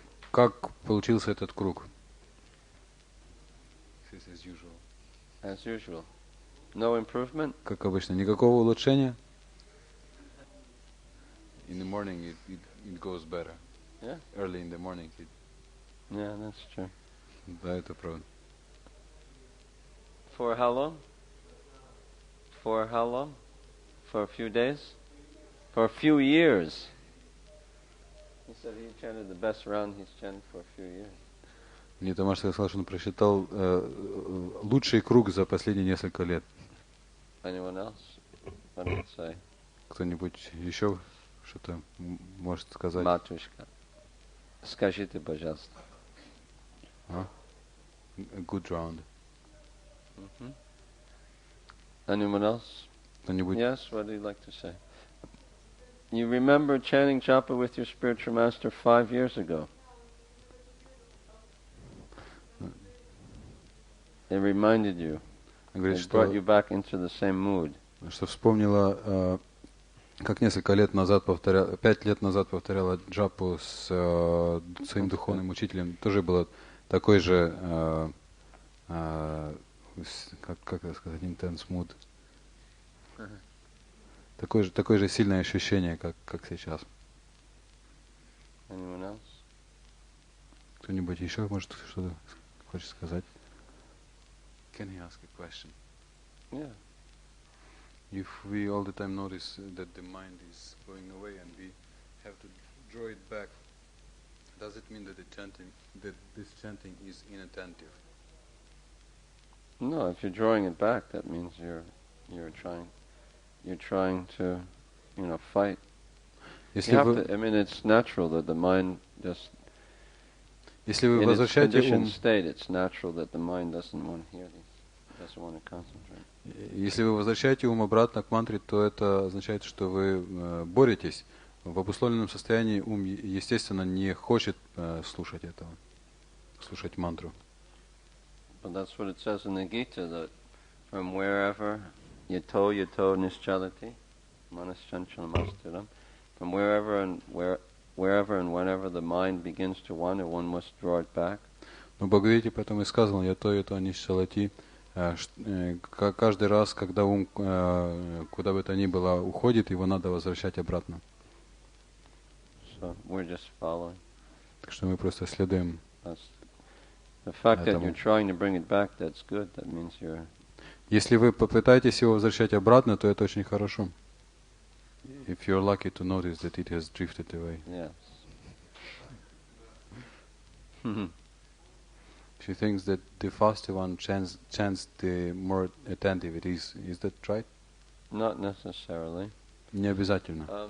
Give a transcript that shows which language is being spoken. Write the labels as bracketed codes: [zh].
[ru] Как получился этот круг? [en] As usual. No improvement? [ru] Как обычно, никакого улучшения? [en] In the morning it goes better. Yeah? Early in the morning it... Yeah, that's true. [ru] Да, это правда. [en] For how long? For how long? For a few days? For a few years? He said he chanted the best round he's chanted for a few years. [ru] Мне Тамаш сказал, что он просчитал лучший круг за последние несколько лет. [en] Anyone else? What did it say? [ru] Кто-нибудь еще что-то может сказать? Матушка. Скажите, пожалуйста. [en] A good round. Anyone else? [ru] Кто-нибудь? [en] Yes, what do you like to say? You remember chanting japa with your spiritual master 5 years ago. It reminded you. [ru] Говорит, [en] It brought you back into the same mood. [ru] Что вспомнила, как несколько лет назад 5 лет назад повторяла джапу с своим духовным учителем. Тоже было такой же, как это сказать, [en] intense mood. [ru] Такое же сильное ощущение, как сейчас. [en] Anyone else? [ru] Кто-нибудь еще может что-то хочет сказать? [en] Can I ask a question? Yeah. If we all the time notice that the mind is going away and we have to draw it back, does it mean that this chanting is inattentive? No, if you're drawing it back, that means you're trying to, fight. [ru] Если вы, [en] I mean, it's natural that the mind just. [ru] если вы [en] In its [ru] возвращаете ум, [en] conditioned state, it's natural that the mind doesn't want to hear this, doesn't want to concentrate. [ru] если вы возвращаете ум обратно к мантре, то это означает, что вы боретесь. В обусловленном состоянии ум, естественно, не хочет слушать этого, слушать мантру. [en] But that's what it says in the Gita, that from wherever [sa] yato nischalati, manaschanchalamastheram, [en] from wherever and whenever the mind begins to wander, one must draw it back. [ru] Но в Бхагавите поэтому и сказано, ято нишчалати, каждый раз, когда ум куда бы то ни было уходит, его надо возвращать обратно. [en] So we're just following. [ru] Так что мы просто следуем. [en] The fact that you're trying to bring it back, that's good. That means you're. [ru] Если вы попытаетесь его возвращать обратно, то это очень хорошо. [en] If you're lucky to notice that it has drifted away. Yes. She thinks that the faster one chants, the more attentive it is. Is that right? Not necessarily. [ru] Не обязательно.